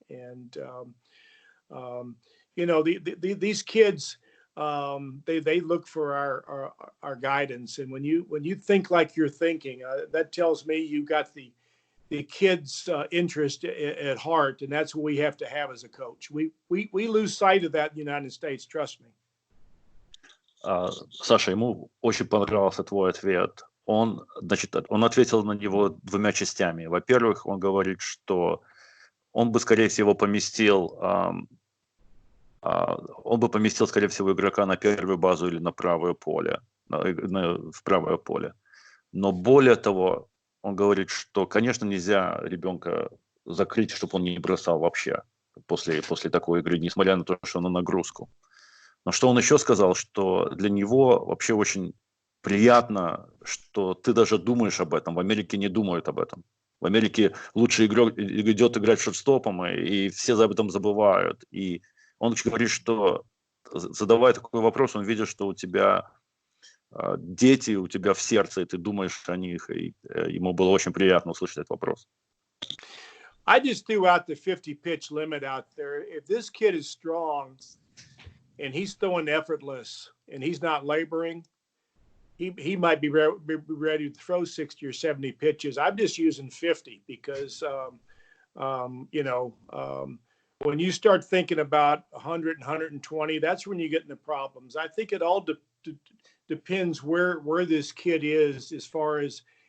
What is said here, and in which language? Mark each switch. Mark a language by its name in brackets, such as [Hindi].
[English] And these kids, they look for our guidance, and when you think like you're thinking, that tells me you got the kids' interest at heart, and that's what we have to have as a coach. We lose sight of that in the United States. Trust me. [Russian] Саша, ему очень понравился твой ответ. Он ответил на него 2 частями. Во-первых, он говорит, что он бы, скорее всего, поместил, скорее всего, игрока на первую базу или на правое поле, в правое поле. Но более того, он говорит, что, конечно, нельзя ребенка закрыть, чтобы он не бросал вообще после такой игры, несмотря на то, что он на нагрузку. Но что он еще сказал, что для него вообще очень приятно, что ты даже думаешь об этом. В Америке не думают об этом. В Америке лучший игрок идет играть шорстопом, и все об этом забывают. И он говорит, что, задавая такой вопрос, он видит, что у тебя дети, у тебя в сердце, и ты думаешь о них. И ему было очень приятно услышать этот вопрос. [English] I just threw out the 50 pitch limit out there. If this kid is strong and he's throwing effortless and he's not laboring, he might be ready to throw 60 or 70 pitches. I'm just using 50 because, when you start thinking about 100 and 120, that's when you get into problems. I think it all depends where this kid is as far as